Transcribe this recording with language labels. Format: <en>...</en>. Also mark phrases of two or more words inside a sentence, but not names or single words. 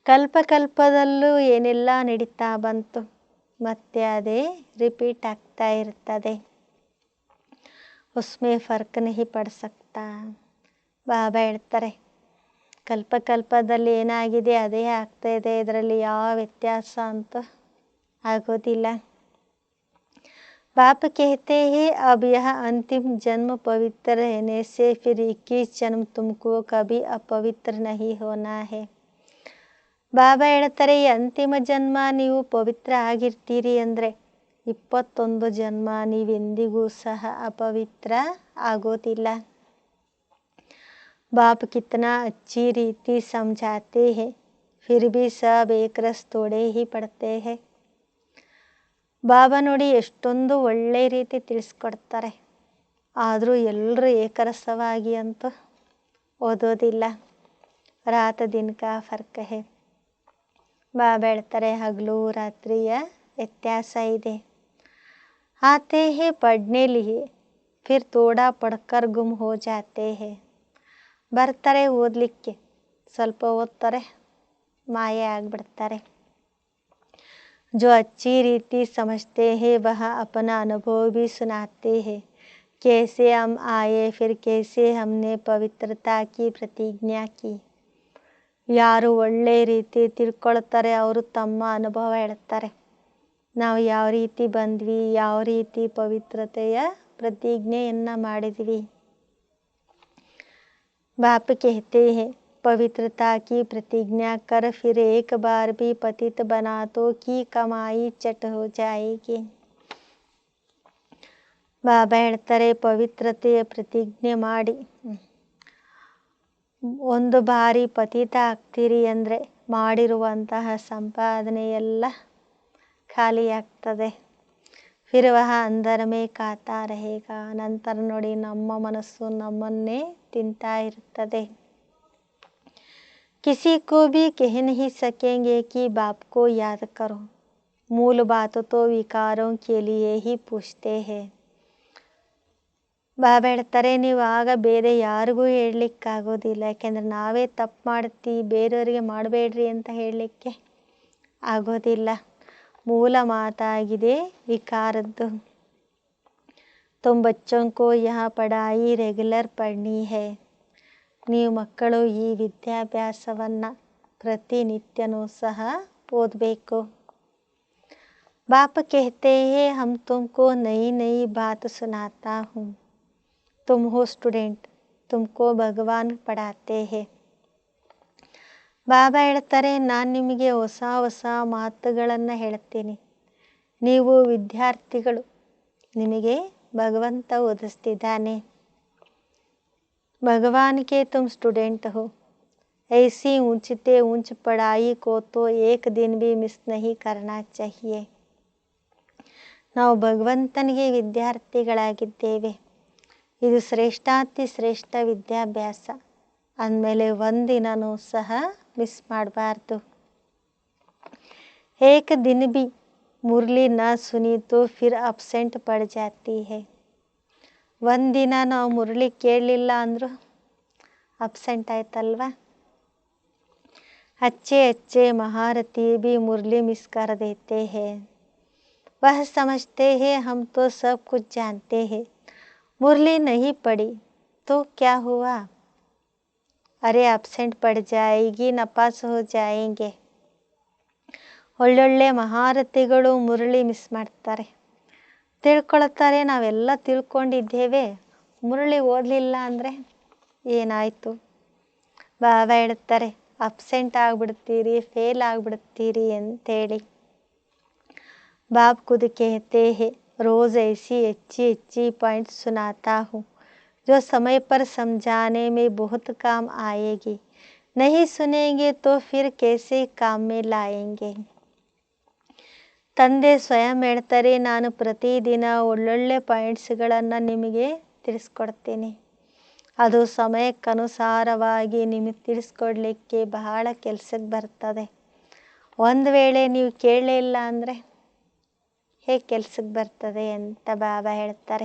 <kn>ಕಲ್ಪಕಲ್ಪದಲ್ಲೂ ಏನೆಲ್ಲ ನಡೀತಾ ಬಂತು, ಮತ್ತೆ ಅದೇ ರಿಪೀಟ್ ಆಗ್ತಾ ಇರ್ತದೆ.</kn> <hi>उसमें फ़र्क नहीं पड़ सकता.</hi> <kn>ಬಾಬಾ ಹೇಳ್ತಾರೆ, ಕಲ್ಪಕಲ್ಪದಲ್ಲಿ ಏನಾಗಿದೆ ಅದೇ ಆಗ್ತಾ ಇದೆ, ಇದರಲ್ಲಿ ಯಾವ ವ್ಯತ್ಯಾಸ ಅಂತೂ ಆಗೋದಿಲ್ಲ.</kn> <hi>बाप कहते हैं अब यह अंतिम जन्म पवित्र रहने से फिर 21 जन्म तुमको कभी अपवित्र नहीं होना है.</hi> <kn>ಬಾಬಾ ಹೇಳ್ತಾರೆ, ಈ ಅಂತಿಮ ಜನ್ಮ ನೀವು ಪವಿತ್ರ ಆಗಿರ್ತೀರಿ ಅಂದರೆ 21 ಜನ್ಮ ನೀವೆಂದಿಗೂ ಸಹ ಅಪವಿತ್ರ ಆಗೋದಿಲ್ಲ.</kn> <hi>बाप कितना अच्छी रीति समझाते हैं फिर भी सब एक रस थोड़े ही पढ़ते हैं.</hi> <kn>ಬಾಬಾ ನೋಡಿ ಎಷ್ಟೊಂದು ಒಳ್ಳೆ ರೀತಿ ತಿಳಿಸ್ಕೊಡ್ತಾರೆ, ಆದರೂ ಎಲ್ಲರೂ ಏಕರಸವಾಗಿ ಅಂತೂ ಓದೋದಿಲ್ಲ.</kn> <hi>रात दिन का फ़र्क है.</hi> <kn>ಬಾಬಾ ಹೇಳ್ತಾರೆ, ಹಗಲು ರಾತ್ರಿಯ ವ್ಯತ್ಯಾಸ ಇದೆ.</kn> <hi>आते हैं पढ़ने लिए फिर थोड़ा पढ़कर गुम हो जाते हैं.</hi> <kn>ಬರ್ತಾರೆ ಓದಲಿಕ್ಕೆ, ಸ್ವಲ್ಪ ಓದ್ತಾರೆ, ಮಾಯೆ ಆಗಿಬಿಡ್ತಾರೆ.</kn> <hi>जो अच्छी रीति समझते हैं वह अपना अनुभव भी सुनाते हैं. कैसे हम आए फिर कैसे हमने पवित्रता की प्रतिज्ञा की.</hi> <kn>ಯಾರು ಒಳ್ಳೆ ರೀತಿ ತಿಳ್ಕೊಳ್ತಾರೆ ಅವರು ತಮ್ಮ ಅನುಭವ ಹೇಳ್ತಾರೆ. ನಾವು ಯಾವ ರೀತಿ ಬಂದ್ವಿ, ಯಾವ ರೀತಿ ಪವಿತ್ರತೆಯ ಪ್ರತಿಜ್ಞೆಯನ್ನು ಮಾಡಿದ್ವಿ.</kn> <hi>बाप कहते हैं पवित्रता की प्रतिज्ञा कर फिर एक बार भी पतित बना तो की कमाई चट हो जाएगी.</hi> <kn>ಬಾಬಾ ಹೇಳ್ತಾರೆ, ಪವಿತ್ರತೆಯ ಪ್ರತಿಜ್ಞೆ ಮಾಡಿ ಒಂದು ಬಾರಿ ಪತಿತ ಆಗ್ತೀರಿ ಅಂದರೆ ಮಾಡಿರುವಂತಹ ಸಂಪಾದನೆ ಎಲ್ಲ ಖಾಲಿಯಾಗ್ತದೆ.</kn> <hi>फिर वह अंदर में खाता रहेगा.</hi> <kn>ನಂತರ ನೋಡಿ ನಮ್ಮ ಮನಸ್ಸು ನಮ್ಮನ್ನೇ ತಿಂತಾ ಇರ್ತದೆ.</kn> <hi>किसी को भी कह नहीं सकेंगे कि बाप को याद करो. मूल बात तो विकारों के लिए ही पूछते हैं.</hi> <kn>ಬಾಬಾ ಹೇಳ್ತಾರೆ, ನೀವು ಆಗ ಬೇರೆ ಯಾರಿಗೂ ಹೇಳಲಿಕ್ಕಾಗೋದಿಲ್ಲ, ಯಾಕೆಂದರೆ ನಾವೇ ತಪ್ಪು ಮಾಡ್ತೀವಿ, ಬೇರೆಯವರಿಗೆ ಮಾಡಬೇಡ್ರಿ ಅಂತ ಹೇಳಲಿಕ್ಕೆ ಆಗೋದಿಲ್ಲ. ಮೂಲ ಮಾತಾಗಿದೆ ವಿಕಾರದ್ದು.</kn> <hi>तुम बच्चों को यह पढ़ाई रेगुलर पढ़नी है.</hi> <kn>ನೀವು ಮಕ್ಕಳು ಈ ವಿದ್ಯಾಭ್ಯಾಸವನ್ನು ಪ್ರತಿನಿತ್ಯನೂ ಸಹ ಓದಬೇಕು.</kn> <hi>बाप कहते हैं हम तुमको नई नई बात सुनाता हूँ. तुम हो स्टूडेंट, तुमको भगवान पढ़ाते हैं.</hi> <kn>ಬಾಬಾ ಹೇಳ್ತಾರೆ, ನಾನು ನಿಮಗೆ ಹೊಸ ಹೊಸ ಮಾತುಗಳನ್ನು ಹೇಳ್ತೀನಿ, ನೀವು ವಿದ್ಯಾರ್ಥಿಗಳು, ನಿಮಗೆ ಭಗವಂತ ಓದಿಸ್ತಿದ್ದಾನೆ.</kn> <hi>भगवान के तुम स्टूडेंट हो. ऐसी ऊंचते ऊंच पढ़ाई को तो एक दिन भी मिस नहीं करना चाहिए.</hi> <kn>ನಾವು ಭಗವಂತನಿಗೆ ವಿದ್ಯಾರ್ಥಿಗಳಾಗಿದ್ದೇವೆ, ಇದು ಶ್ರೇಷ್ಠಾತಿ ಶ್ರೇಷ್ಠ ವಿದ್ಯಾಭ್ಯಾಸ ಅಂದಮೇಲೆ ಒಂದಿನನೂ ಸಹ ಮಿಸ್ ಮಾಡಬಾರ್ದು.</kn> <hi>एक दिन भी मुरली न सुनी तो फिर अब्सेंट पड़ जाती है.</hi> <kn>ಒಂದಿನ ನಾವು ಮುರಳಿ ಕೇಳಲಿಲ್ಲ ಅಂದರೂ ಅಬ್ಸೆಂಟ್ ಆಯ್ತಲ್ವ.</kn> <hi>अच्छे अच्छे महारथी भी मुरली मिस कर देते हैं. वह समझते हैं हम तो सब कुछ जानते हैं, मुरली नहीं पड़ी तो क्या हुआ, अरे अब्सेंट पड़ जाएगी, नपास हो जाएंगे.</hi> <kn>ಒಳ್ಳೊಳ್ಳೆ ಮಹಾರಥಿಗಳು ಮುರಳಿ ಮಿಸ್ ಮಾಡ್ತಾರೆ, ತಿಳ್ಕೊಳ್ತಾರೆ ನಾವೆಲ್ಲ ತಿಳ್ಕೊಂಡಿದ್ದೇವೆ, ಮುರಳಿ ಓದಲಿಲ್ಲ ಅಂದರೆ ಏನಾಯಿತು. ಬಾಬಾ ಹೇಳ್ತಾರೆ, ಅಬ್ಸೆಂಟ್ ಆಗಿಬಿಡ್ತೀರಿ, ಫೇಲ್ ಆಗಿಬಿಡ್ತೀರಿ ಅಂತೇಳಿ.</kn> <hi>बाप खुद कहते हैं रोज़ ऐसी अच्छी अच्छी पॉइंट सुनाता हूँ जो समय पर समझाने में बहुत काम आएगी. नहीं सुनेंगे तो फिर कैसे काम में लाएंगे.</hi> <kn>ತಂದೆ ಸ್ವಯಂ ಹೇಳ್ತಾರೆ, ನಾನು ಪ್ರತಿದಿನ ಒಳ್ಳೊಳ್ಳೆ ಪಾಯಿಂಟ್ಸ್ಗಳನ್ನು ನಿಮಗೆ ತಿಳಿಸ್ಕೊಡ್ತೀನಿ, ಅದು ಸಮಯಕ್ಕನುಸಾರವಾಗಿ ನಿಮಗೆ ತಿಳಿಸ್ಕೊಡ್ಲಿಕ್ಕೆ ಬಹಳ ಕೆಲಸಕ್ಕೆ ಬರ್ತದೆ. ಒಂದು ವೇಳೆ ನೀವು ಕೇಳಲಿಲ್ಲ ಅಂದರೆ ಹೇಗೆ ಕೆಲಸಕ್ಕೆ ಬರ್ತದೆ ಅಂತ ಬಾಬಾ ಹೇಳ್ತಾರೆ.</kn>